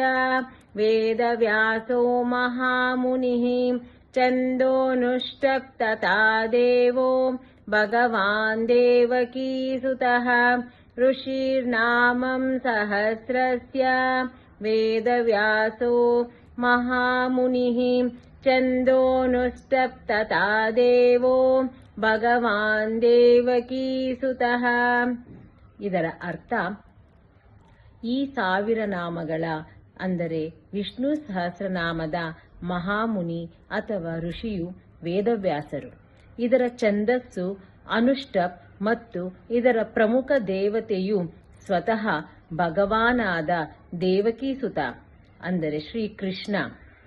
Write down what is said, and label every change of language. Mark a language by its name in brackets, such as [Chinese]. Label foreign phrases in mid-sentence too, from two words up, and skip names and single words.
[Sanskrit] वेदव्यासो महामुनिः छन्दोनुष्टप्तता देवो भगवान् देवकीसुतः ऋषीर्नामं सहस्रस्य वेदव्यासो महामुनिः छन्दोनुष्टप्तता देवो ಭಗವಾನ್ ದೇವಕೀಸುತಃ. [Kannada] ಇದರ ಅರ್ಥ, ಈ 1000 ನಾಮಗಳ ಅಂದರೆ ವಿಷ್ಣು ಸಹಸ್ರನಾಮದ ಮಹಾಮುನಿ ಅಥವಾ ಋಷಿಯು ವೇದವ್ಯಾಸರು. ಇದರ ಛಂದಸ್ಸು ಅನುಷ್ಟಪ್ ಮತ್ತು ಇದರ ಪ್ರಮುಖ ದೇವತೆಯು ಸ್ವತಃ ಭಗವಾನಾದ ದೇವಕೀಸುತ ಅಂದರೆ ಶ್ರೀಕೃಷ್ಣ.